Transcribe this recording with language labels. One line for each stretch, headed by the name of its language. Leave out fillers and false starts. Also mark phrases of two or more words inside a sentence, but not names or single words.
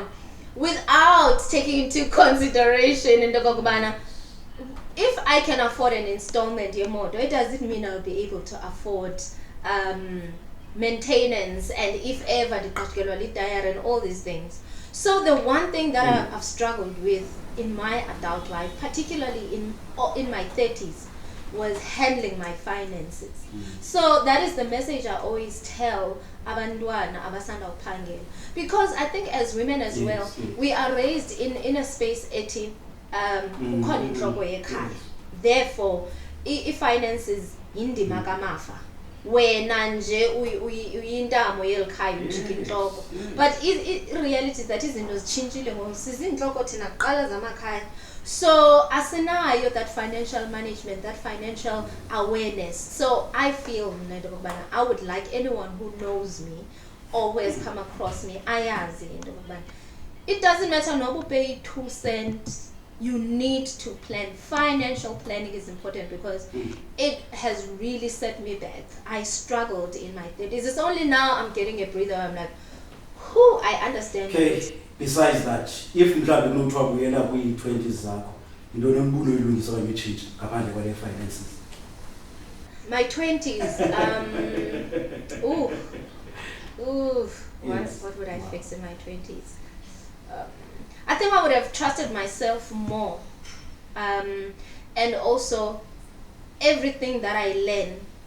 English: Without taking into consideration in the Gogobana, if I can afford an installment it doesn't mean I'll be able to afford maintenance, and if ever the particularly tire and all these things. So the one thing that I've struggled with in my adult life, particularly in my 30s, was handling my finances. So that is the message I always tell
Xhosa: abantwana abasanda uphangela,
English: because I think as women as well, we are raised in a space
Xhosa: ethi kukhona inhloko yekhaya, therefore i-finances indima kamafa, wena nje uyintamo yelikhaya ujika inhloko.
English: But reality is that
Xhosa: izinto zitshintshile ngoba sizinhloko thina kuqala zamakhaya. So asinayo
English: that financial management, that financial awareness. So I feel I would like anyone who knows me or who has come across me,
Xhosa: ayazi into yokubana
English: it doesn't matter noba pay 2 cents, you need to plan. Financial planning is important because it has really set me back. I struggled in my 30s. It's only now I'm getting a breather. I'm like, who I understand.
Xhosa: Okay.
English: Besides that,
Xhosa: if mhlawumbe kunothiwa kuyela kwi-20s zakho, into nombulo oyilungisa okanye itshintshe ngaphandle kwale finances?
English: My 20s, what would I fix in my 20s? I think I would have trusted myself more, and also everything that I learn,